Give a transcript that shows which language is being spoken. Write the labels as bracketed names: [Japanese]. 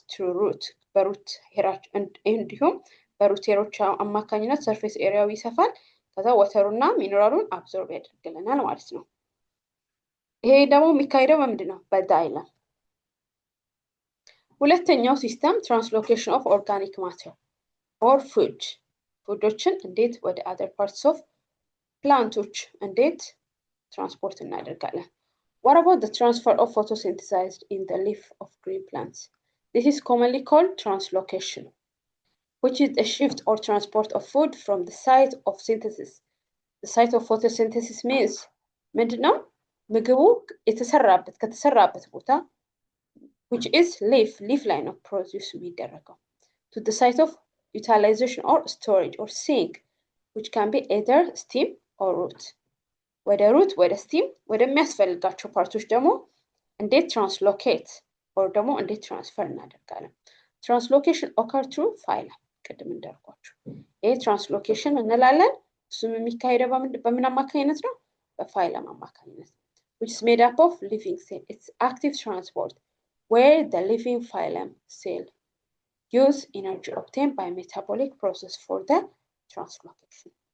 [Amharic] through root በሩት ሄራች እንዲሁም በሩት ሄሮች አማካኝነት ሰርፌስ ኤሪያው ይሰፋል። ከዛ ወተሩና ሚነራሉን አብዞርብ ያደርግልናል ማለት ነው። ይሄ ደግሞ የሚካሄደው በምንድን ነው? በዳይለም። ሁለተኛው ሲስተም ትራንስሎኬሽን ኦፍ ኦርጋኒክ ማተር ኦር ፉዶችን እንዴት ወደ [English] other parts of [Amharic] planቶች እንዴት ትራንስፖርት እናደርጋለን? [English] What about the transfer of photosynthesized in the leaf of green plants? This is commonly called translocation, which is a shift or transport of food from the site of synthesis. The site of photosynthesis means [Amharic] ምንድነው? ምግቡ ከተሰራበት ቦታ [English] which is leaf [Amharic] ላይ ነው ፕሮዲዩስ የሚደረገው [English] to the site of utilization or storage or sink, which can be either steam or root. [Amharic] ወደ root ወደ steam ወደሚያስፈልጋቸው ፓርቶች ደግሞ እንዴት ትራንስሎኬት or ደግሞ እንዴት ትራንስፈር እናደርጋለን? [English] Translocation occur through phylum. [Amharic] ቅድም እንዳልኳችሁ ይሄ ትራንስሎኬሽን እንላለን። እሱም የሚካሄደው በምን አማካኝነት ነው? በፋይለም አማካኝነት, [English] which is made up of living cell. It's active transport where the living phylum cell use energy obtained by metabolic process for the translocation.